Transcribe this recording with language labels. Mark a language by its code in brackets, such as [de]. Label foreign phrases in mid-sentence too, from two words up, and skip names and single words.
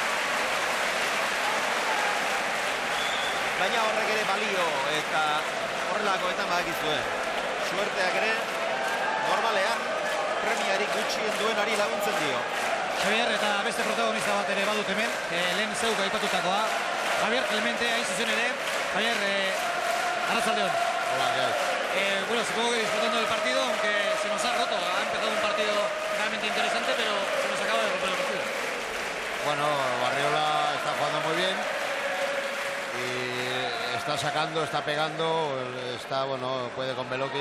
[eu] Baina horrek ere balio eta horrelakoetan badakizue. Suerteak ere normalean premiarik gutxien duenari laguntzen dio. Javier, eta beste protagonista bat ere badut hemen, lehen zeuk aipatutakoa. Javier Clemente, hain zuzen ere. Javier, arratsaldeon. [es] Hola, ¿qué hay? Bueno, supongo que disfrutando del partido, aunque se nos ha roto. Ha empezado un partido realmente interesante, pero se nos acaba de romper el partido. Bueno, Barriola está jugando muy bien y está sacando, está pegando, está, bueno, puede con Beloki.